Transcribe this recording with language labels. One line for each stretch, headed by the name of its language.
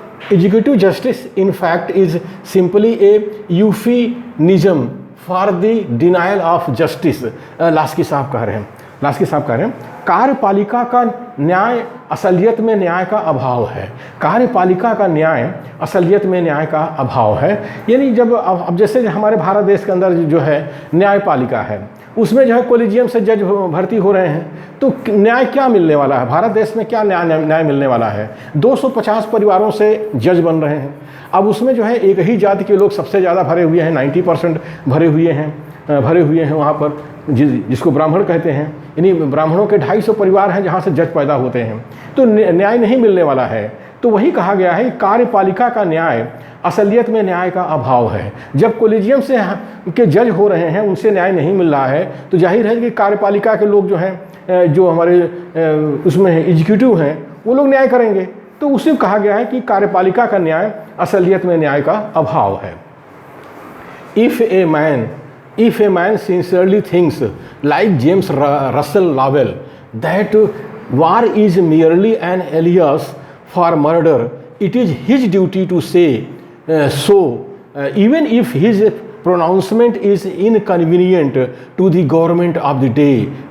English: Executive justice in fact is simply a euphemism for the denial of justice.
Hindi: Laski साहब कह रहे हैं कार्यपालिका का न्याय असलियत में न्याय का अभाव है। कार्यपालिका का न्याय असलियत में न्याय का अभाव है। यानी जब अब जैसे हमारे भारत देश के अंदर जो है न्यायपालिका है, उसमें जो है कोलिजियम से जज भर्ती हो रहे हैं, तो न्याय क्या मिलने वाला है? भारत देश में क्या न्याय मिलने वाला है? 250 परिवारों से जज बन रहे हैं। अब उसमें जो है एक ही जाति के लोग सबसे ज़्यादा भरे हुए हैं, 90% भरे हुए हैं वहाँ पर, जिसको ब्राह्मण कहते हैं। यानी ब्राह्मणों के 250 परिवार हैं जहाँ से जज पैदा होते हैं, तो न्याय नहीं मिलने वाला है। तो वही कहा गया है कि कार्यपालिका का न्याय असलियत में न्याय का अभाव है। जब कोलिजियम से के जज हो रहे हैं, उनसे न्याय नहीं मिल रहा है, तो जाहिर है कि कार्यपालिका के लोग जो हैं, जो हमारे उसमें एग्जीक्यूटिव हैं, वो लोग न्याय करेंगे। तो उसे कहा गया है कि कार्यपालिका का न्याय असलियत में न्याय का अभाव है।
English: If a man sincerely thinks like James Russell Lowell that war is merely an alias for murder, it is his duty to say so, even if his pronouncement is inconvenient to the government of the day.